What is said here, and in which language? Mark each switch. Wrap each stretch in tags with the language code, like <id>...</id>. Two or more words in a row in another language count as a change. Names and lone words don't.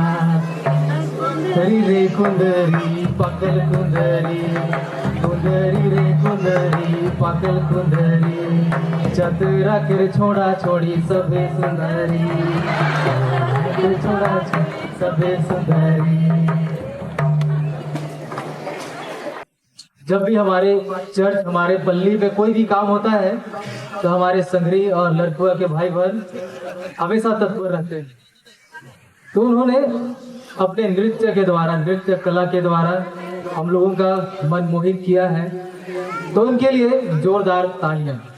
<sck>हरी रे कुंदरी पकल कुंदरी कुंदरी रे कुंदरी पकल कुंदरी चतुरा के छोड़ा छोड़ी सबे सुंदरी छोड़ा सबे सुंदरी।</sck> <hi>जब भी हमारे चर्च हमारे पल्ली पे कोई भी काम होता है तो हमारे संगरी और लड़कुआ के भाई बहन हमेशा तत्पर रहते हैं। तो उन्होंने अपने नृत्य के द्वारा नृत्य कला के द्वारा हम लोगों का मन मोहित किया है, तो उनके लिए जोरदार तालियां।</hi>